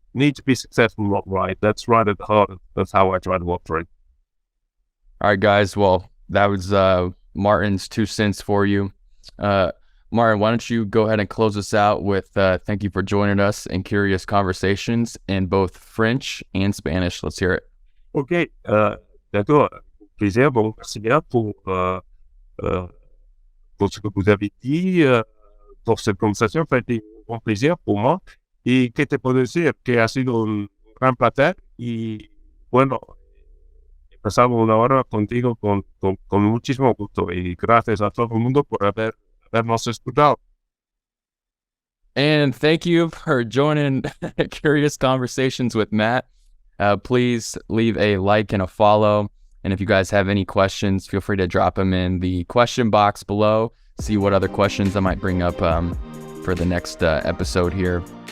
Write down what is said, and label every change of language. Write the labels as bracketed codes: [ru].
[en] You need to be successful, not right. That's right at the heart of how I try to operate. All right, guys. Well, that was Martin's 2 cents for you. Martin, why don't you go ahead and close us out with thank you for joining us in Curious Conversations in both French and Spanish. Let's hear it. [fr] OK, d'accord. Plaisir. Bon, merci bien pour ce que vous avez dit, [es] por cette conversación. Fue un [fr] plaisir pour moi. [es] ¿Y qué te puedo decir? Que ha sido un gran placer y, bueno, he pasado una hora contigo con muchísimo gusto y gracias a todo el mundo por habernos escuchado. [en] And thank you for joining Curious Conversations with Matt. Please leave a like and a follow. And if you guys have any questions, feel free to drop them in the question box below. See what other questions I might bring up for the next episode here.